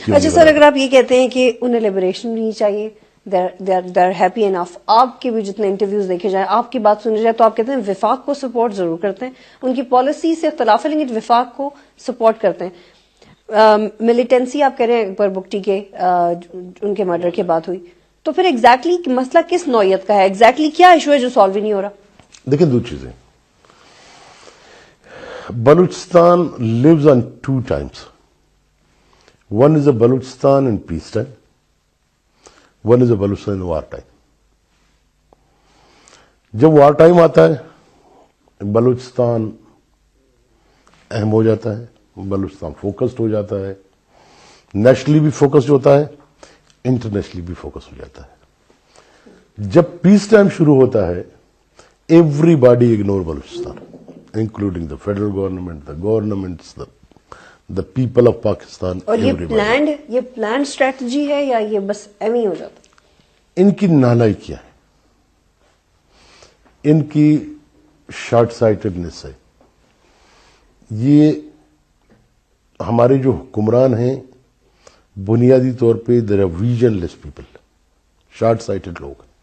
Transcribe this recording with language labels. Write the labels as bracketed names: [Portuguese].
[Urdu] اچھا سر, اگر آپ یہ کہتے ہیں کہ انہیں لبریشن نہیں چاہیے, [English] they're happy enough, [Urdu] آپ کے بھی جتنے انٹرویوز دیکھے جائیں, آپ کی بات سنی جائے تو آپ کہتے ہیں وفاق کو سپورٹ ضرور کرتے ہیں, ان کی پالیسی سے اختلاف ہے لیکن وفاق کو سپورٹ کرتے ہیں. ملیٹنسی آپ کہہ رہے ہیں اکبر بگٹی کے ان کے مرڈر کے بعد ہوئی, تو پھر ایگزیکٹلی مسئلہ کس نوعیت کا ہے, ایگزیکٹلی کیا ایشو ہے جو سالو ہی نہیں ہو رہا؟ دیکھیں 2 چیزیں. [English] Balochistan lives on 2 times. One is a Balochistan in peace time. One is a Balochistan in war time. [Urdu] جب وار ٹائم آتا ہے بلوچستان اہم ہو جاتا ہے, بلوچستان فوکسڈ ہو جاتا ہے, نیشنلی بھی فوکسڈ ہوتا ہے, انٹرنیشنلی بھی فوکس ہو جاتا ہے. جب پیس ٹائم شروع ہوتا ہے [English] Everybody ignore Balochistan, including the federal government, the governments, the people of Pakistan. [Urdu] اور یہ پلانڈ اسٹریٹجی ہے یا یہ بس ایم ہی ہو جاتا؟ ان کی نالائکی کیا ہے, ان کی شارٹ سائٹڈنس ہے. یہ ہمارے جو حکمران ہیں بنیادی طور پہ [English] there are visionless people, [Urdu] short cited لوگ.